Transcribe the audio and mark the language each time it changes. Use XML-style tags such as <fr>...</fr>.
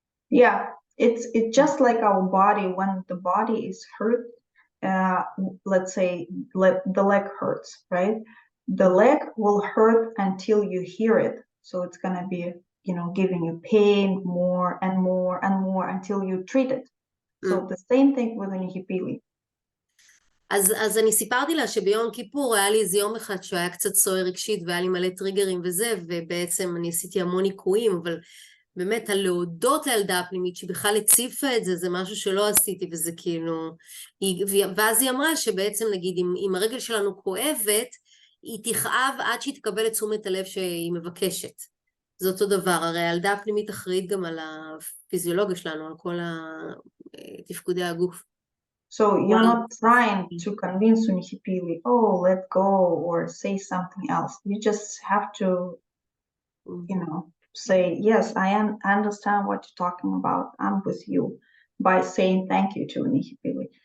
<en>yeah, it's just like our body. When the body is hurt, let's say the leg hurts, right? The leg will hurt until you hear it. So it's going to be, you know, giving you pain more and more and more until you treat it. So the same thing with Nihipili.</en> <he>אז אני סיפרתי לה שביום כיפור היה לי איזה יום אחד שהיה קצת סוער רגשית והיה לי מלא טריגרים וזה, ובעצם אני עשיתי המון ניקויים, אבל באמת הלהודות לילדה הפנימית שבכלל הציפה את זה, זה משהו שלא עשיתי, וזה כאילו, ואז היא אמרה שבעצם נגיד אם הרגל שלנו כואבת, היא תכאב עד שהיא תקבל את תשומת הלב שהיא מבקשת. זה אותו דבר, הרי הילדה הפנימית אחראית גם על הפיזיולוגיה שלנו, על כל תפקודי הגוף.</he> <en>So you're not trying to convince Nihipili, oh, let go or say something else. You just have to, you know, say, yes, I understand what you're talking about. I'm with you, by saying thank you to Nihipili.</en>